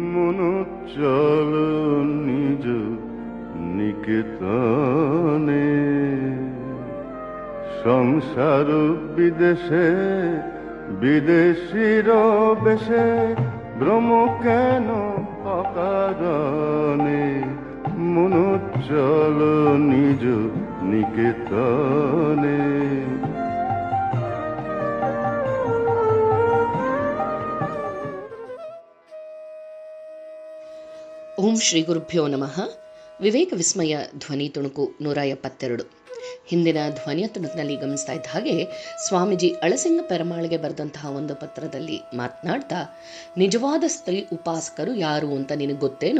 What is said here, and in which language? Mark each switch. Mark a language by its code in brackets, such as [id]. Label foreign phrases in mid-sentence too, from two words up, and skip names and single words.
[bn] মনো চল নিজ নিকেতনে, সংসার বিদেশে বিদেশির বেশে, ভ্রম কেন অকারণে, মনো চল নিজ নিকেতনে। [kn] ಓಂ ಶ್ರೀ ಗುರುಭ್ಯೋ ನಮಃ. ವಿವೇಕ ವಿಸ್ಮಯ ಧ್ವನಿ ತುಣುಕು 172. ಹಿಂದಿನ ಧ್ವನಿಯ ತುಣುಕಿನಲ್ಲಿ ಗಮನಿಸ್ತಾ ಇದ್ದ ಹಾಗೆ ಸ್ವಾಮೀಜಿ ಅಳಸಿಂಗ ಪೆರಮಾಳ್ಗೆ ಬರೆದಂತಹ ಒಂದು ಪತ್ರದಲ್ಲಿ ಮಾತನಾಡ್ತಾ, ನಿಜವಾದ ಸ್ತ್ರೀ ಉಪಾಸಕರು ಯಾರು ಅಂತ ನಿನಗೆ ಗೊತ್ತೇನು?